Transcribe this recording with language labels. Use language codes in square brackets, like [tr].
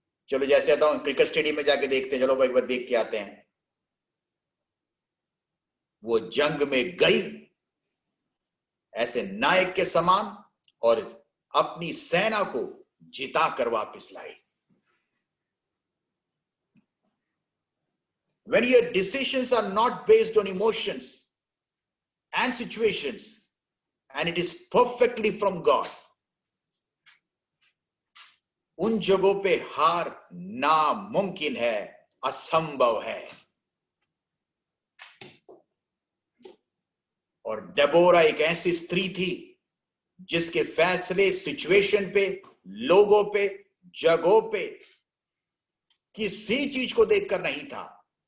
[hi] चलो जैसे आता हूं क्रिकेट स्टेडियम में जाके देखते हैं, चलो भाई एक बार देख के आते हैं। वो जंग में गई ऐसे नायक के समान और अपनी सेना को जिता कर वापस लाई। [en] When your decisions are not based on emotions and situations, and it is perfectly from God, [hi] उन जगहों पे हार नामुमकिन है, असंभव है। और डेबोरा एक ऐसी स्त्री थी जिसके फैसले सिचुएशन पे, लोगों पे, जगहों पे, किसी चीज को देखकर नहीं था।